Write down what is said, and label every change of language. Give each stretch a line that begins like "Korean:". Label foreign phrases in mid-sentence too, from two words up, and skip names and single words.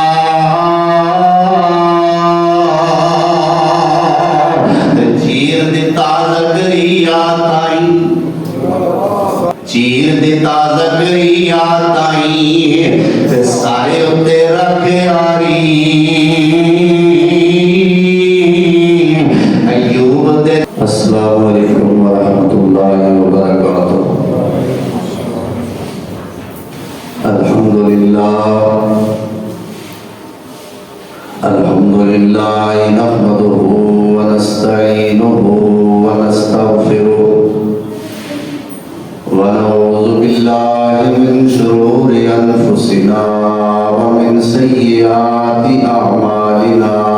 Punjabi: ਚੀਰ ਦਿੱਤਾ ਜ਼ਕਰੀਆ ਤਾਈਂ, ਤੇ ਸਾਰੇ ਉੱਤੇ ਰੱਖ ਯਾਰੀ। ਅੱਯੂਬ ਦੇ।
Arabic: السلام عليكم ورحمة الله وبركاته. الحمد لله نحمده ونستعينه ونستغفره ونعوذ بالله من شرور أنفسنا ومن سيئات أعمالنا.